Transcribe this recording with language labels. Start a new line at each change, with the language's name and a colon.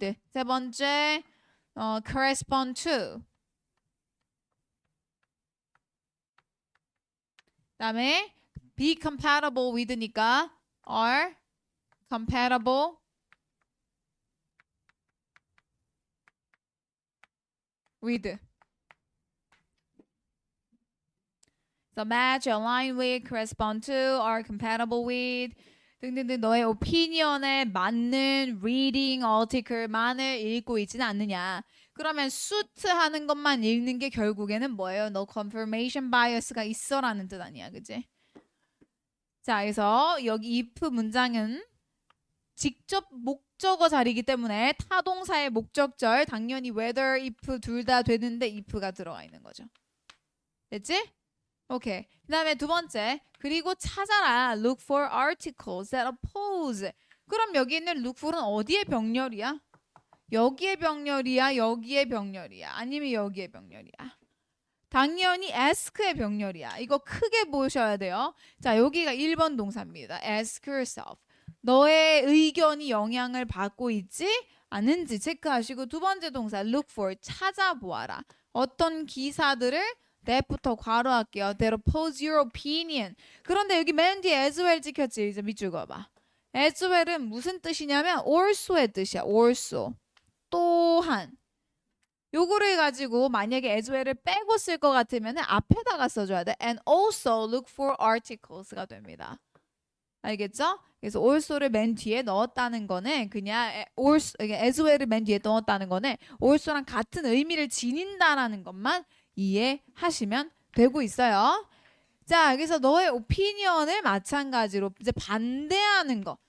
Korean: 세 번째 correspond to.
English: 그다음에 be compatible with니까 are compatible with. So match, align with, correspond to, are compatible with
Korean: 등등등 너의 오피니언에 맞는 reading article만을 읽고 있지는 않느냐. 그러면 suit 하는 것만 읽는 게 결국에는 뭐예요? 너 confirmation bias가 있어라는 뜻 아니야, 그치? 자, 그래서 여기 if 문장은 직접 목적어 자리이기 때문에 타동사의 목적절 당연히 whether, if 둘 다 되는데 if가 들어가 있는 거죠. 됐지? 오케이. 그 다음에 두 번째, 그리고 찾아라.
English: Look for articles that oppose.
Korean: 그럼 여기 있는 look for은 어디에 병렬이야? 여기에 병렬이야? 여기에 병렬이야? 아니면 여기에 병렬이야? 당연히 ask의 병렬이야. 이거 크게 보셔야 돼요. 자, 여기가 1번 동사입니다.
English: ask yourself.
Korean: 너의 의견이 영향을 받고 있지 않은지 체크하시고, 두 번째 동사 look for, 찾아보아라. 어떤 기사들을 that부터 괄호할게요.
English: That oppose your opinion.
Korean: 그런데 여기 맨 뒤에 as well 찍혔지. 이제 밑줄 그어봐. as well은 무슨 뜻이냐면 also의 뜻이야. also. 또한. 요거를 가지고 만약에 as well을 빼고 쓸 것 같으면 앞에다가 써줘야 돼.
English: And also look for articles가 됩니다.
Korean: 알겠죠? 그래서 also를 맨 뒤에 넣었다는 거는 그냥 as well을 맨 뒤에 넣었다는 거는 also랑 같은 의미를 지닌다라는 것만 이해하시면 되고 있어요. 자, 그래서 너의 opinion을 마찬가지로 이제 반대하는 거.